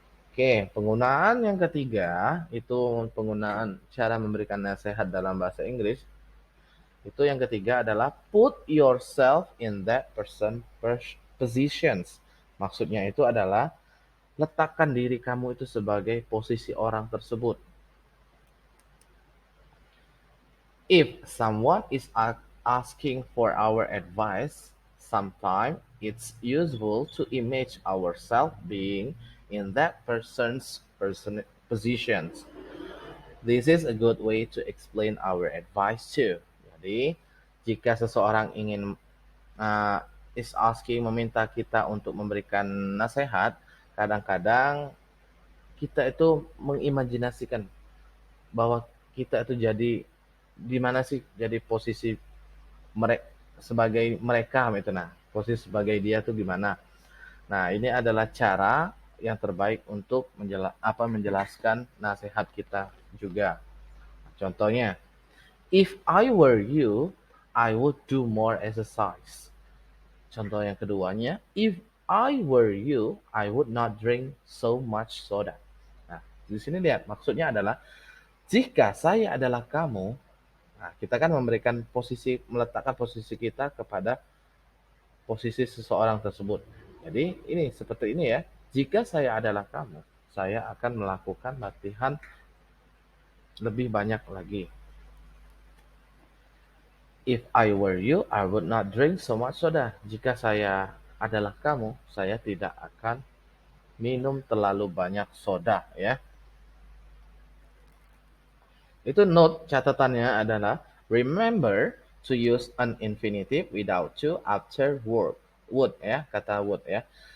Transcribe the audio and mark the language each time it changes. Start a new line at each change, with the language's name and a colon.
Indonesian: Oke, penggunaan yang ketiga itu penggunaan cara memberikan nasihat dalam bahasa Inggris. Itu yang ketiga adalah
English: put yourself in that person positions.
Indonesian: Maksudnya itu adalah letakkan diri kamu itu sebagai posisi orang tersebut.
English: If someone is asking for our advice, sometimes it's useful to imagine ourselves being in that person's positions. This is a good way to explain our advice too.
Indonesian: Jadi, jika seseorang ingin
English: is asking
Indonesian: meminta kita untuk memberikan nasihat, kadang-kadang kita itu mengimajinasikan bahwa kita itu jadi di mana sih jadi posisi mereka sebagai mereka itu nah posisi sebagai dia tuh gimana. Nah ini adalah cara yang terbaik untuk menjelaskan nasihat kita juga. Contohnya,
English: if I were you, I would do more exercise.
Indonesian: Contoh yang keduanya,
English: if I were you, I would not drink so much soda.
Indonesian: Nah, di sini lihat maksudnya adalah jika saya adalah kamu, nah kita kan meletakkan posisi kita kepada posisi seseorang tersebut. Jadi ini seperti ini ya. Jika saya adalah kamu, saya akan melakukan latihan lebih banyak lagi.
English: If I were you, I would not drink so much soda.
Indonesian: Jika saya adalah kamu, saya tidak akan minum terlalu banyak soda ya. Itu note catatannya adalah
English: remember to use an infinitive without to after would ya,
Indonesian: kata would ya.